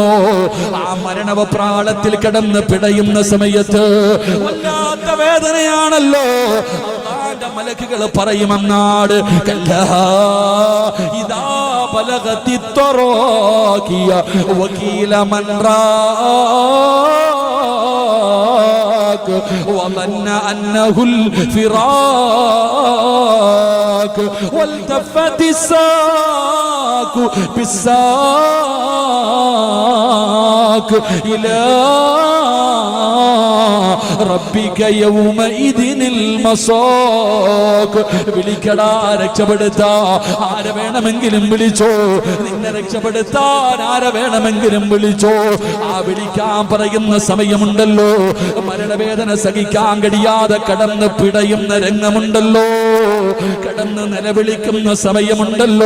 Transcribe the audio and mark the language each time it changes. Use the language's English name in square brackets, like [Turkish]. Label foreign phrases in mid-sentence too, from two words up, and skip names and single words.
[Malayalam] ആ മരണവപ്രാളത്തിൽ കിടന്ന് പിടയുന്ന സമയത്ത് വല്ലാത്ത വേദനയാണല്ലോ. അല്ലാഹുവിന്റെ മലക്കുകൾ പറയുമെന്നാട്, [Arabic] كلا إذا بلغت التراقي وقيل من وظن أنه الفراق والتفت الساق بالساق إلى ربك يومئذ المساق. [Malayalam] വിളിക്കടാ, രക്ഷപ്പെടുത്താ ആരെ വേണമെങ്കിലും വിളിച്ചോ, നിന്നെ രക്ഷപ്പെടുത്താൻ ആരെ വേണമെങ്കിലും വിളിച്ചോ. ആ വിളിക്കാൻ പറയുന്ന സമയമുണ്ടല്ലോ, മരണവേദന സഹിക്കാൻ കഴിയാതെ കടന്ന് പിടയുന്ന രംഗമുണ്ടല്ലോ, കടന്ന് നിലവിളിക്കുന്ന സമയമുണ്ടല്ലോ.